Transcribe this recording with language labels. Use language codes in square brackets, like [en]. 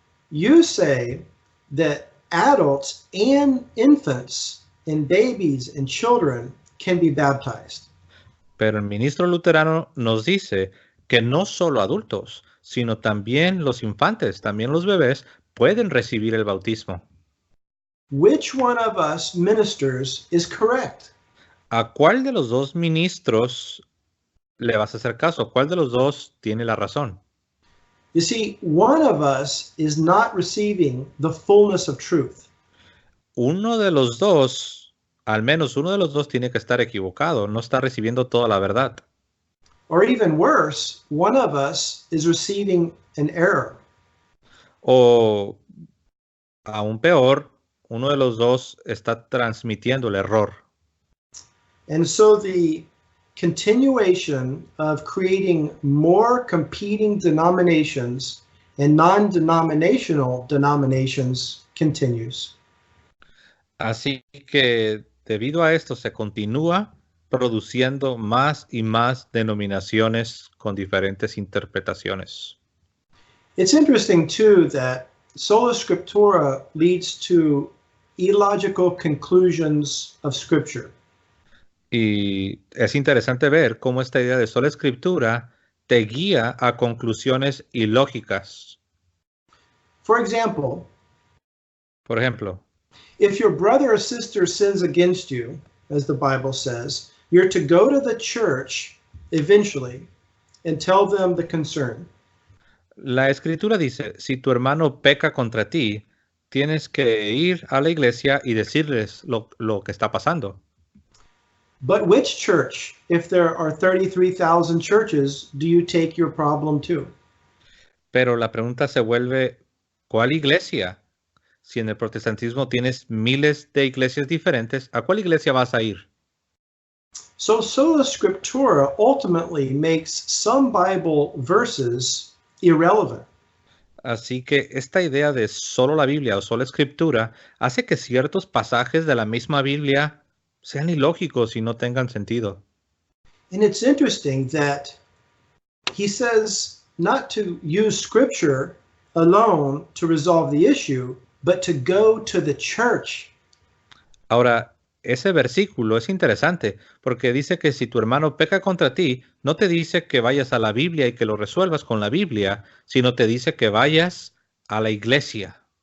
[en] You say that adults and infants and babies and children can be baptized. [es] Pero el ministro luterano nos dice que no solo adultos, sino también los infantes, también los bebés, pueden recibir el bautismo. [en] Which one of us ministers is correct? [es] ¿A cuál de los dos ministros le vas a hacer caso? ¿Cuál de los dos tiene la razón? [en] You see, one of us is not receiving the fullness of truth. [es] Uno de los dos, al menos uno de los dos tiene que estar equivocado, no está recibiendo toda la verdad. [en] Or even worse, one of us is receiving an error. [es] O aún peor, uno de los dos está transmitiendo el error. [en] And so the continuation of creating more competing denominations and non-denominational denominations continues. [es] Así que debido a esto se continúa produciendo más y más denominaciones con diferentes interpretaciones. [en] It's interesting too that sola scriptura leads to illogical conclusions of Scripture. [es] Y es interesante ver cómo esta idea de sola escritura te guía a conclusiones ilógicas. [en] For example, [es] Por ejemplo, [en] if your brother or sister sins against you, as the Bible says, you're to go to the church eventually and tell them the concern. [es] la escritura dice, si tu hermano peca contra ti, tienes que ir a la iglesia y decirles lo que está pasando. [en] But which church, if there are 33,000 churches, do you take your problem to? [es] Pero la pregunta se vuelve, ¿cuál iglesia? Si en el protestantismo tienes miles de iglesias diferentes, ¿a cuál iglesia vas a ir? [en] So sola scriptura ultimately makes some Bible verses irrelevant. [es] Así que esta idea de solo la Biblia o sola escritura hace que ciertos pasajes de la misma Biblia sean ilógicos y no tengan sentido. [en] And it's interesting that he says not to use scripture alone to resolve the issue, but to go to the church. [es] Ahora, ese versículo es interesante porque dice que si tu hermano peca contra ti, no te dice que vayas a la Biblia y que lo resuelvas con la Biblia, sino te dice que vayas a la iglesia.